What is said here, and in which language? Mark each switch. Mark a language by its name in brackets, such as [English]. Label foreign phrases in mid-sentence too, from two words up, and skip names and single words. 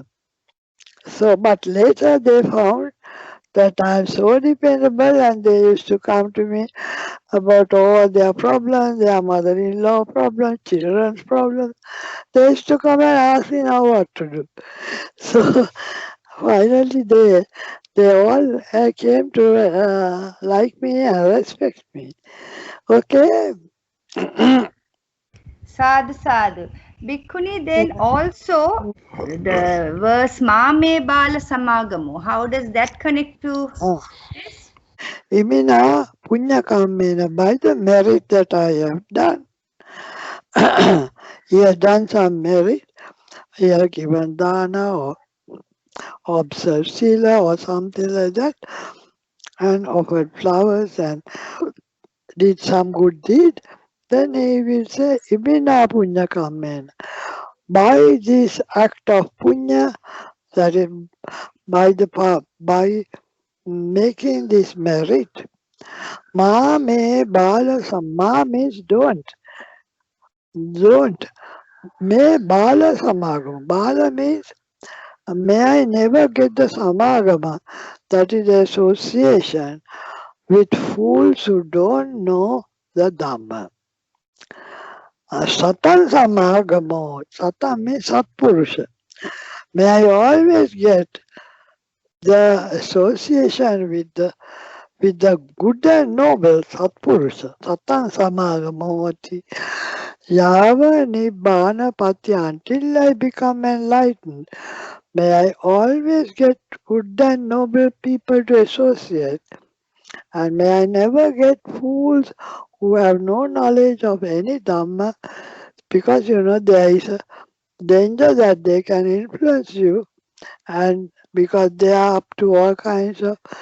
[English] So, but later they found that I am so dependable, and they used to come to me about all their problems, their mother-in-law problems, children's problems. They used to come and ask me now what to do. So finally they all came to like me and respect me. Okay. [Pali] Sadhu, sadhu. Bhikkhuni, then also the verse Mame Bala Samagamo. [English] How does that connect to this? [Pali] Imina punya kamena, [English] by the merit that I have done. He has done some merit. He has given dana or observed sila or something like that, and offered flowers and did some good deed. Then he will say, [Pali] Imina punya kamena. [English] By this act of punya, that is by making this merit, [Pali] ma me bala [English] ma means don't. [Pali] Me bala samagama. [English] Bala means may I never get the samagama, that is the association with fools who don't know the Dhamma. [Pali] Satan samagamo. [English] Satan means satpurusha. May I always get the association with the good and noble satpurusha. [Pali] Satan samagamoti. Yava nibbana patya, [English] until I become enlightened. May I always get good and noble people to associate, and may I never get fools who have no knowledge of any Dhamma, because there is a danger that they can influence you, and because they are up to all kinds of